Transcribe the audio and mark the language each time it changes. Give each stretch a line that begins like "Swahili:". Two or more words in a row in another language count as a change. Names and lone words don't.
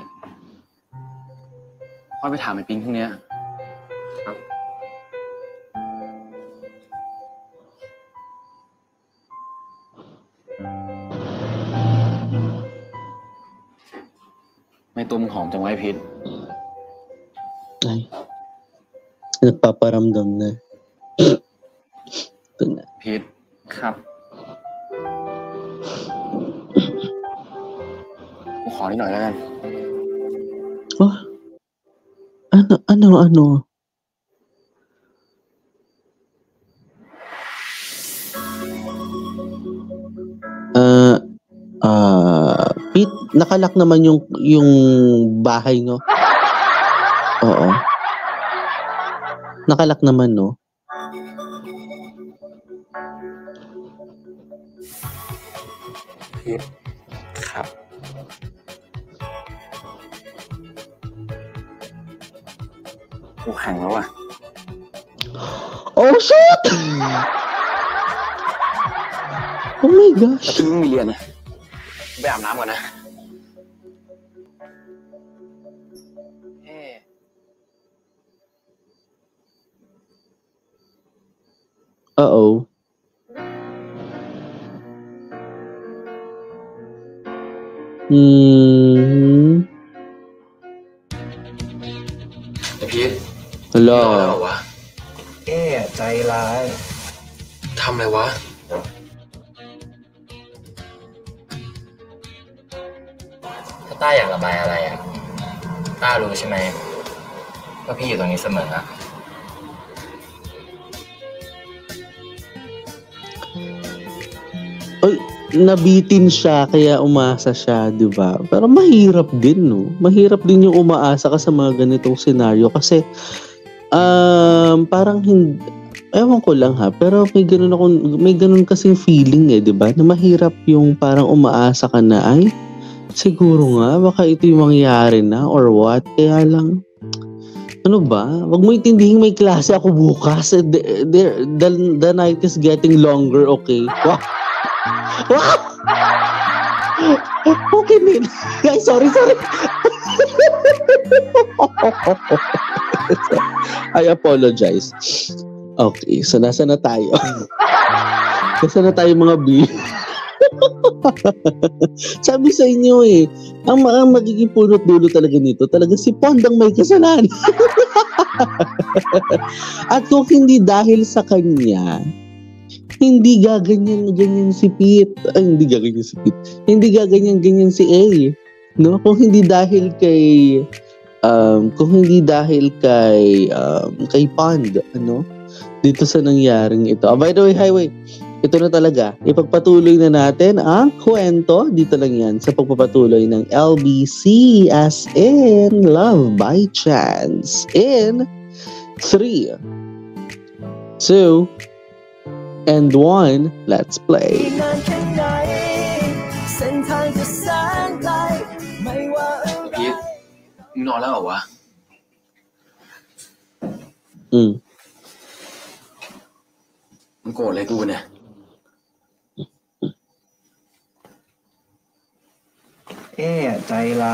Thai: ค่อยไปถามไอ้ปิงพวกเนี้ยครับไม่ตัวมึงหอมจังไว้พิษ
Filipino: Ay. Nagpaparamdam na.
Thai: พีทครับกูขอนิดหน่อยแล้วกัน
Filipino: Oh, ano? Pete, nakalak naman yung bahay, no? Oo. Nakalak naman, no? Pete,
Thai: ครับ กูแข่งแล้วอ่ะ
English: Oh, shit! Oh my gosh.
Thai: พี่ไม่มีเรียนนะไปอาบน้ำก่อนนะ Uh-oh. Hmm. ไอ้พีท
English: Hello.
Thai: เหรอวะ ใจร้าย ทำอะไรวะ ถ้าต้าอยากระบายอะไรอ่ะต้ารู้ใช่ไหมว่าพี่อยู่ตรงนี้เสมออะ
Filipino: Ay, nabitin siya kaya umasa siya, 'di ba? Pero mahirap din, no? Mahirap din yung umaasa ka sa mga ganitong senaryo kasi parang hindi, ewan ko lang ha, pero may ganun kasing feeling 'di ba? Na mahirap yung parang umaasa ka na ay siguro nga baka ito yung mangyayari na
English: or what,
Filipino: kaya lang ano ba? Wag mo intindihin may klase ako bukas.
English: The night is getting longer, okay? Wow. Wow! Okay, Min. Ay, sorry. I apologize.
Filipino: Okay, so nasa na tayo? Nasa na tayo mga B? Sabi sa inyo ang magiging punot dulo talaga nito, talaga si Pondang may kasalanan. At kung hindi dahil sa kanya, hindi gaganyan si Pete. Ay, hindi gaganyan si Pete. Hindi gaganyan si A. No? Kung hindi dahil kay kay Pond, ano? Dito sa nangyaring ito.
English: By the way, Highway,
Filipino: ito na talaga. Ipagpatuloy na natin ang kwento. Dito lang yan sa pagpapatuloy ng LBC
English: as in
Filipino: Love by Chance.
English: In 3, 2, and 1, let's play.
Thai: พีทมึงนอนแล้วเหรอวะ มึงโกรธอะไรกูเนี่ย ใจร้าย